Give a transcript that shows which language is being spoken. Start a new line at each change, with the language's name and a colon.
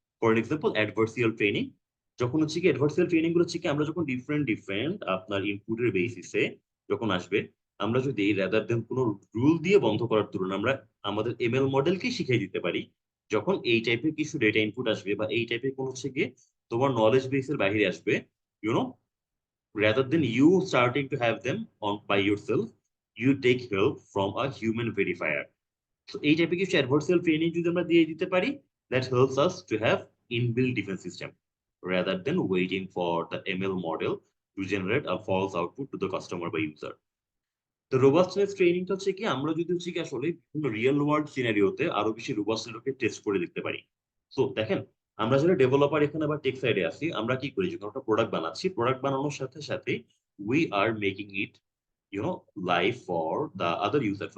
Bangla: For example অ্যাডভার্সিয়াল training, যখন হচ্ছে কি অ্যাডভার্সিয়াল ট্রেনিং গুলো হচ্ছে কি আমরা যখন ডিফারেন্ট আপনার ইনপুটের বেসিসে যখন আসবে, আমরা যদি রাদার দেন কোনো রুল দিয়ে বন্ধ করার তুলনায় আমরা আমাদের এমএল মডেলকে শিখিয়ে দিতে পারি, যখন এই টাইপের কিছু ডেটা ইনপুট আসবে বা এই টাইপের কোন হচ্ছে গিয়ে তোমার নলেজ বেসের বাইরে আসবে, YONO,
English: rather than you starting to have them on by yourself, you take help from a human verifier. So
Bangla: এই টাইপের কিছু অ্যাডভার্সাল ট্রেনিং যদি আমরা দিয়ে দিতে পারি,
English: that helps us to have inbuilt defense system rather than waiting for the ML model to generate a false output to the customer by user.
Bangla: তো robustness ট্রেনিংটা হচ্ছে কি আমরা যদি হচ্ছে কি আসলে বিভিন্ন রিয়েল ওয়ার্ল্ড সিনারিওতে আরো বেশি রোবাস্টনেসকে টেস্ট করে দেখতে পারি। সো দেখেন, আমরা যারা ডেভেলপার এখানে বা টেক সাইডে আছি, আমরা কি করি যখন একটা প্রোডাক্ট বানাচ্ছি, প্রোডাক্ট বানানোর সাথে সাথে
English: We are making it live for the other user.